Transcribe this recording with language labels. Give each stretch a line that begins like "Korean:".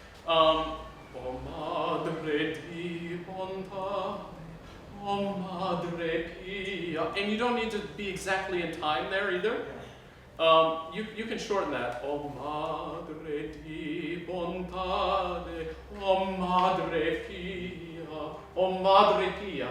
Italian: O madre di bontade, o madre pia.
English: And you don't need to be exactly in time there either. You can shorten that.
Italian: O madre di bontade, o madre pia, o madre pia.